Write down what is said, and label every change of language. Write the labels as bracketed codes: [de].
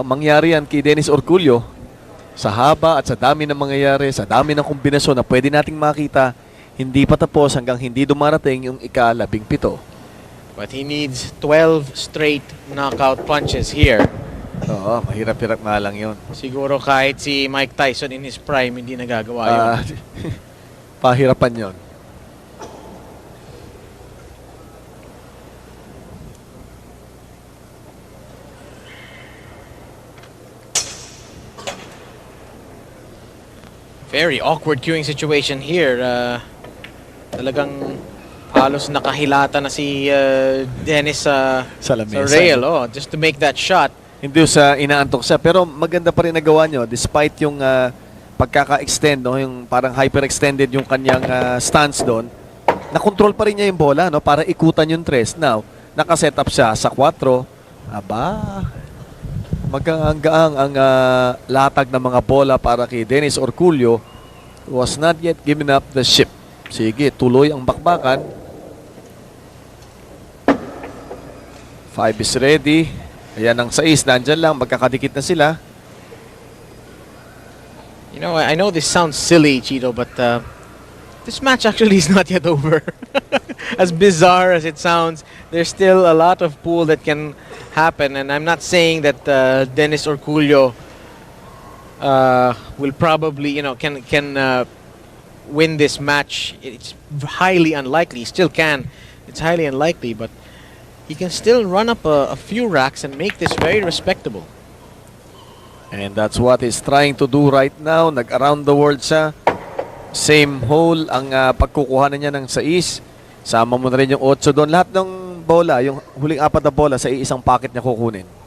[tl] Mangyari yan kay Dennis Orcullo sa haba at sa dami ng mangyayari, sa dami ng kombinasyon na pwede nating makita, hindi pa tapos hanggang hindi dumarating yung ika-17. [en] But he needs 12 straight knockout punches here. [tl] Oo, mahirap-hirap nga lang yun. Siguro kahit si Mike Tyson [en] in his prime, [tl] hindi nagagawa yun. Pahirapan yun. [en] Very awkward queuing situation here. [tl] Talagang halos nakahilata na si Dennis sa lamesa. [en] rail, just to make that shot. [tl] Hindi sa inaantok siya, pero maganda pa rin nagawa nyo despite yung pagkaka-extend, no, yung parang hyper-extended yung kanyang stance doon. Na-control pa rin niya yung bola, no, para ikutan yung tres. Now, nakaset up siya sa 4. Aba, magaang-gaang ang latag ng mga bola para kay Dennis Orcullo. [en] Was not yet given up the ship. [tl] Sige, tuloy ang bakbakan. [en] 5 is ready. [tl] Ayan ang 6, nandyan lang, magkakadikit na sila. [en] You know, I know this sounds silly, Chito, but this match actually is not yet over. As bizarre as it sounds, there's still a lot of pool that can happen, and I'm not saying that Dennis Orcullo will probably, can win this match. It's highly unlikely. He still can. It's highly unlikely, but he can still run up a few racks and make this very respectable. And that's what he's trying to do right now. [tl] Nag-around the world siya. Same hole ang pagkukuha na niya ng 6. Sama mo na rin yung 8 doon. Lahat ng bola, yung huling 4 na bola sa isang packet niya kukunin.